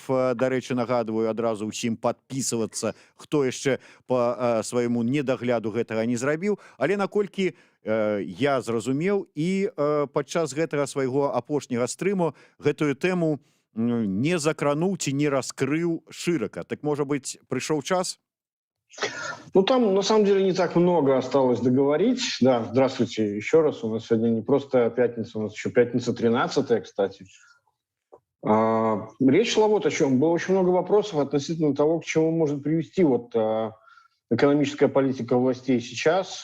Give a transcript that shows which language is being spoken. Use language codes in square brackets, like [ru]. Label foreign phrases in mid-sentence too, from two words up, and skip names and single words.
[be] Дарэчы, нагадваю адразу ўсім падпісвацца, хто яшчэ па свайму недагляду гэтага не зрабіў. Але наколькі я зразумеў і падчас гэтага свайго апошняга стрыму гэтую тэму не закрануў ці не раскрыў шырака. Так, можа быць, прыйшоў час? [ru] Ну, там, на самом деле, не так много осталось договорить. Да, здравствуйте еще раз. У нас сегодня не просто пятница, у нас еще пятница 13-я, кстати. Речь шла вот о чем. Было очень много вопросов относительно того, к чему может привести вот экономическая политика властей сейчас.